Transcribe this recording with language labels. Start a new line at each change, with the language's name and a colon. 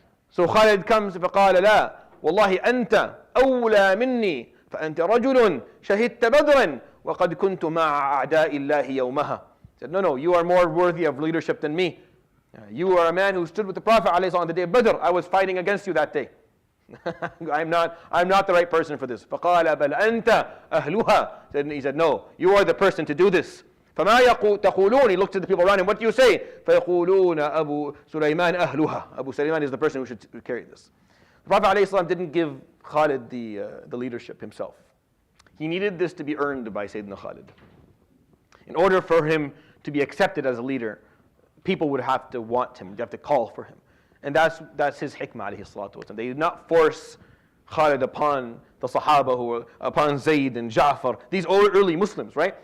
English: So Khalid comes,
Arabic: فقال لا والله أنت أولى مني فأنت رجل شهدت بدرا وقد كنت مع أعداء الله يومها.
English: He said, no, you are more worthy of leadership than me. You are a man who stood with the Prophet ﷺ on the day of Badr. I was fighting against you that day. I'm not the right person for this.
Arabic: فقال بل أنت أهلها.
English: He said, no, you are the person to do this.
Arabic: فما تقولون.
English: He looked at the people around him. What do you say?
Arabic: فيقولون أبو سليمان أهلها.
English: Abu Sulaiman is the person who should carry this. The Prophet ﷺ didn't give Khalid the leadership himself. He needed this to be earned by Sayyidina Khalid. In order for him to be accepted as a leader, people would have to want him. They have to call for him. And that's his hikmah, alayhi salatu wasalam. They did not force Khalid upon the Sahaba, upon Zayd and Ja'far, these early Muslims, right?